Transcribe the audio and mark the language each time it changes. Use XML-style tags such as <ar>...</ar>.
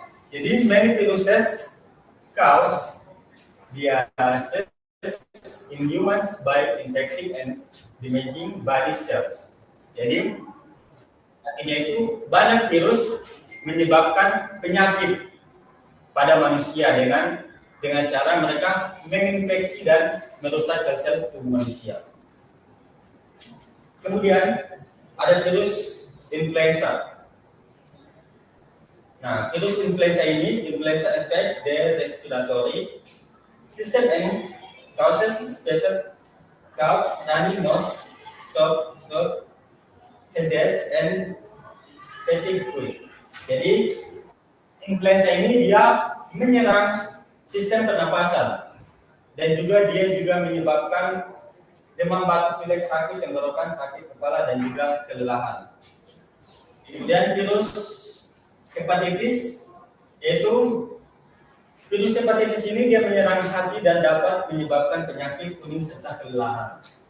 <en>Jadi many viruses cause disease in humans by infecting and damaging body cells.</en> <id>Jadi artinya itu banyak virus menyebabkan penyakit pada manusia dengan cara mereka menginfeksi dan merusak sel-sel tubuh manusia. Kemudian ada virus influenza.</id> <en>Nah, virus influenza ini affect the respiratory system and causes severe cough, runny nose, sore throat, headaches, and static fluid.</en> <id>Jadi influenza ini dia menyerang sistem pernafasan dan juga dia juga menyebabkan demam batuk pilek, sakit tenggorokan, sakit kepala, dan juga kelelahan. Kemudian virus hepatitis, yaitu virus hepatitis ini dia menyerang hati dan dapat menyebabkan penyakit kuning serta kelelahan.</id>